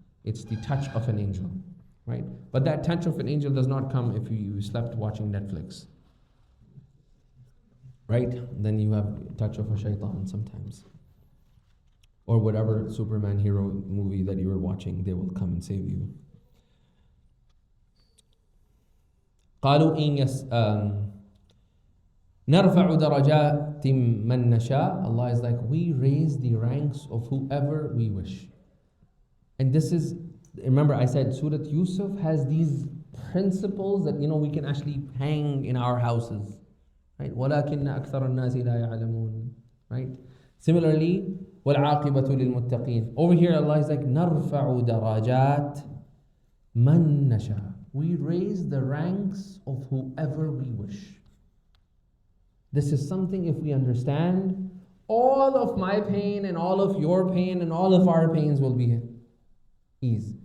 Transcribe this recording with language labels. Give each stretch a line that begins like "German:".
English: It's the touch of an angel. Right? But that touch of an angel does not come if you slept watching Netflix. Right? Then you have touch of a shaitan sometimes. Or whatever Superman hero movie that you were watching, they will come and save you.
Arabic: قالوا إن نرفع درجات من نشاء.
English: Allah is like, we raise the ranks of whoever we wish. And this is, remember I said Surah Yusuf has these principles that, you know, we can actually hang in our houses.
Arabic: Right? وَلَكِنَّ أَكْثَرَ النَّاسِ لَا يَعْلَمُونَ. Right? Similarly, وَالْعَاقِبَةُ لِلْمُتَّقِينَ.
English: Over here Allah is like,
Arabic: نَرْفَعُ دَرَجَاتٍ مَنْ نَشَاء.
English: We raise the ranks of whoever we wish. This is something, if we understand, all of my pain and all of your pain and all of our pains will be ease.